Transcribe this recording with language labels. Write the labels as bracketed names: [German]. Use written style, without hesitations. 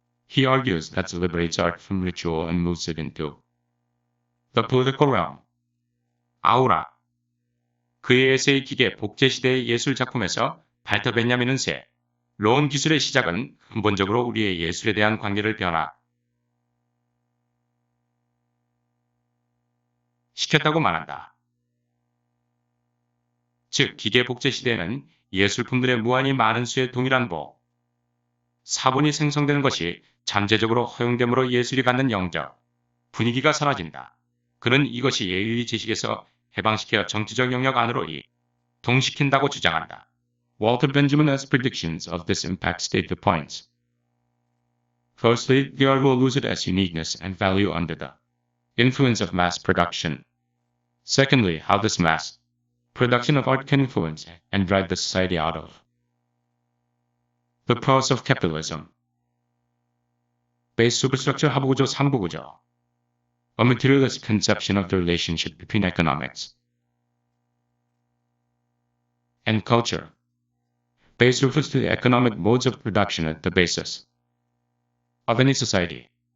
[English] He argues that liberates art from ritual and moves it into the political realm. [Korean] 아우라. 그의 에세이 기계 복제 시대의 예술 작품에서 발터 베냐민은 새 로운 기술의 시작은 근본적으로 우리의 예술에 대한 관계를 변화시켰다고 말한다. 즉, 기계 복제 시대에는 예술품들의 무한히 많은 수의 동일한 사본이 생성되는 것이 잠재적으로 허용됨으로 예술이 갖는 영적 분위기가 사라진다. 그는 이것이 예의 지식에서 해방시켜 정치적 영역 안으로 이동시킨다고 주장한다. [English] Walter Benjamin's predictions of this impact state the points. Firstly, the art will lose its uniqueness and value under the influence of mass production. Secondly, how this mass production of art can influence and drive the society out of the process of capitalism. Base superstructure 하부구조 상부구조. A materialist conception of the relationship between economics and culture. Base refers to the economic modes of production at the basis of any society.